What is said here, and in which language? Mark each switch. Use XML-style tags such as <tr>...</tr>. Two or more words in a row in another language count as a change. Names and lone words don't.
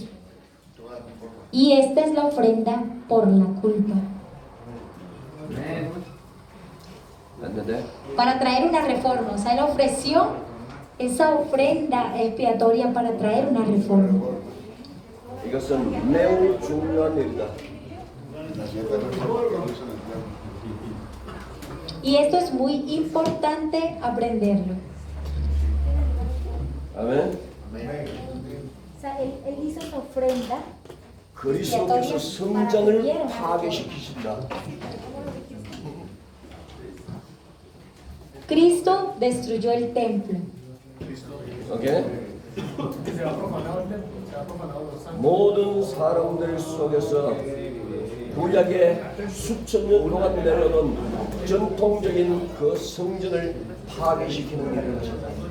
<es>Y esta es la ofrenda por la culpa.</es> <ko>맞는데?</ko> <es>Para traer una reforma. O sea, Él ofreció esa ofrenda expiatoria para traer una reforma.</es> <ko>이것은 매우 중요한 일이다.</ko> <es>Y esto es muy importante aprenderlo.</es> <ko>아멘.</ko> <es>O sea, él hizo esa ofrenda.</es> <ko>그리스도께서 성전을 파괴시키신다.</ko> <es>Cristo destruyó el templo.</es> <ko>오케이? 모든 사람들 속에서 구약의 수천 년 동안 내려오는 전통적인 그 성전을 파괴시키는 일을 하신다.</ko>